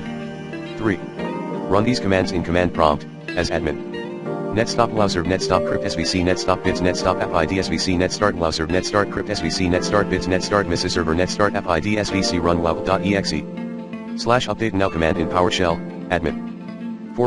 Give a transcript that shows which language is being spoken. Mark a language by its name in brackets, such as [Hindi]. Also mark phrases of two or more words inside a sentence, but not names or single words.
[English] 3. Run these commands in command prompt, as admin. netstop lowserv netstop crypt svc netstop bits netstop app id svc netstart lowserv netstart crypt svc netstart bits netstart misses server netstart app id svc run wow.exe. /update now command in PowerShell, admin. 4.